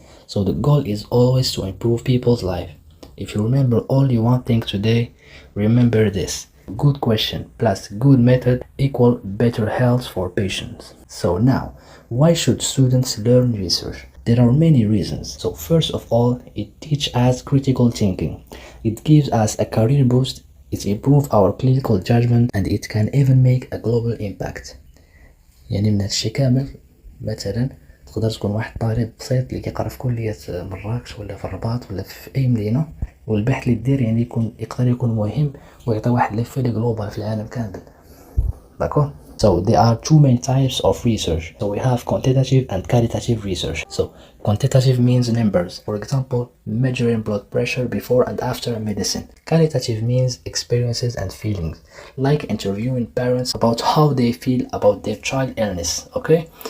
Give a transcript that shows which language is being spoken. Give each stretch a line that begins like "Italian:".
English: So the goal is always to improve people's life. If you remember only one thing today, remember this: good question plus good method equal better health for patients. So now, why should students learn research? There are many reasons. So first of all, it teaches us critical thinking. It gives us a career boost, it improves our clinical judgment, and it can even make a global impact.
Arabic: يعني من هادشي كامل مثلا تقدر تكون واحد طالب بسيط اللي كيقرا في كلية مراكش ولا في الرباط ولا في اي مدينة، والبحث اللي دير يعني يقدر يكون مهم ويعطي واحد ليفي جلوبال في العالم كامل.
French: D'accord?
English: So there are two main types of research. So we have quantitative and qualitative research. So quantitative means numbers. For example, measuring blood pressure before and after a medicine. Qualitative means experiences and feelings, like interviewing parents about how they feel about their child illness, okay?